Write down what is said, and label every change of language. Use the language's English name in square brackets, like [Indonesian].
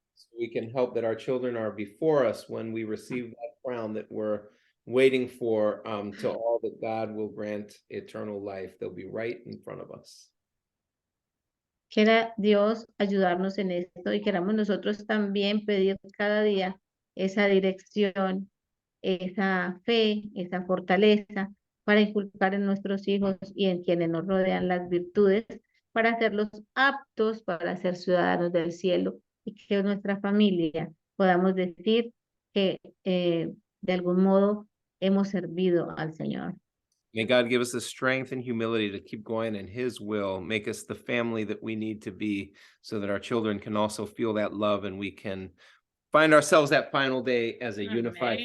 [English] So we can help that our children are before us when we receive that crown that we're waiting for, to all that God will grant eternal life. They'll be right in front of us. [Spanish] Quiera Dios ayudarnos en esto y queramos nosotros también pedir cada día esa dirección, esa fe, esa fortaleza para inculcar en nuestros hijos y en quienes nos rodean las virtudes, para hacerlos aptos para ser ciudadanos del cielo y que nuestra familia podamos decir que de algún modo hemos servido al Señor. [English] May God give us the strength and humility to keep going in His will, make us the family that we need to be, so that our children can also feel that love and we can find ourselves that final day as a unified